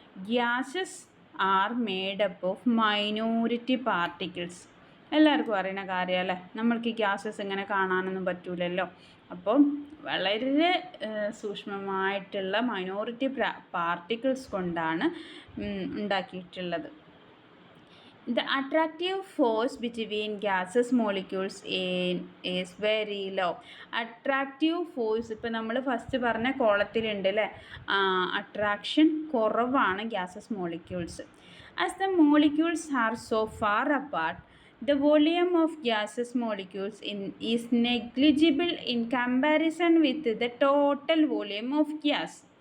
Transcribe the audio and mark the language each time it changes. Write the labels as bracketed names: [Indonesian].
[English] gases are made up of minority particles, [Malayalam] എല്ലാവർക്കും അറിയുന്ന കാര്യമല്ലേ. നമ്മൾക്ക് ഈ ഗ്യാസസ് ഇങ്ങനെ കാണാനൊന്നും പറ്റൂലല്ലോ. അപ്പം വളരെ സൂക്ഷ്മമായിട്ടുള്ള മൈനോറിറ്റി പാർട്ടിക്കിൾസ് കൊണ്ടാണ് ഉണ്ടാക്കിയിട്ടുള്ളത്. [English] The attractive force between gases molecules is very low. [Malayalam] Attractive force ഇപ്പോൾ നമ്മൾ ഫസ്റ്റ് പറഞ്ഞ കോളത്തിലുണ്ട് അല്ലേ, അട്രാക്ഷൻ കുറവാണ് gases molecules. [English] As the molecules are so far apart, the volume of gaseous molecules is negligible in comparison with the total volume of gas.